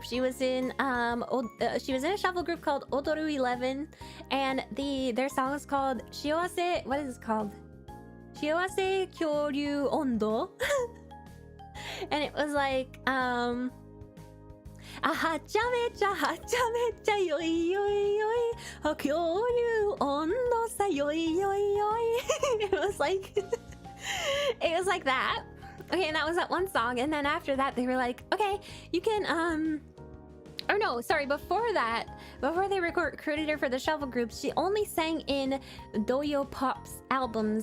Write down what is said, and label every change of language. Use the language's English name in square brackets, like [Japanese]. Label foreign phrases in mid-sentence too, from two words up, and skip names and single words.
[English] She was in a shuffle group called Odoru 11, and their song is called Shiawase. What is it called? Shiawase Kyoryu Ondo. And it was like [Japanese] hacha yoi yoi yoi kyoryu ondo sa yoi yoi yoi. [English] It was like it was like that. Okay, and that was that one song. And then after that they were like, okay, you can or no, sorry, before they recruited her for the shuffle groups, she only sang in Doyo Pop's albums.